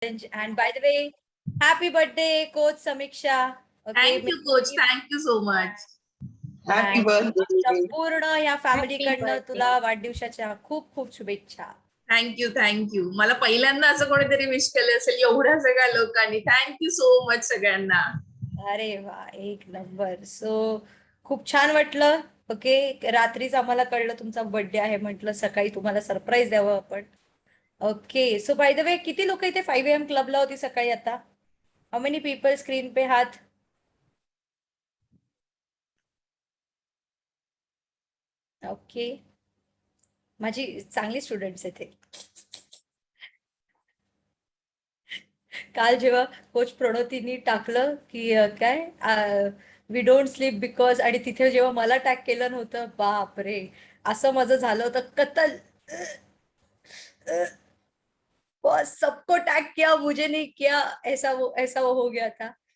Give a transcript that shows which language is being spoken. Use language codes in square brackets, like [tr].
[en] And by the way, happy birthday, Coach Samiksha. Okay, Thank you, coach. Thank you so much. Happy birthday. [mr] संपूर्ण या फॅमिलीकडनं तुला वाढदिवसाच्या खूप खूप शुभेच्छा. [en] Thank you. [mr] मला पहिल्यांदा असं कोणीतरी विश केलं असेल एवढ्या सगळ्या लोकांनी. [en] Thank you so much सगळ्यांना. [mr] अरे वा, एक नंबर. सो खूप छान वाटलं. ओके, रात्रीच आम्हाला कळलं तुमचा बर्थडे आहे, म्हटलं सकाळी तुम्हाला सरप्राईज द्यावं आपण. Okay, so by the way, किती लोक इथे 5 AM क्लबला होती सकाळी आता? [en] How many people screen पे हात? [mr] ओके, माझी चांगली स्टुडंट्स आहेत हे. काल जेव्हा कोच प्रणोतीनी टाकलं की काय [en] we don't sleep because, [mr] आणि तिथे जेव्हा मला टॅग केलं नव्हतं, बाप रे, असं माझं झालं होतं कत्तल. [hi] बस सबको टैग किया, मुझे नहीं किया, ऐसा वो हो गया था.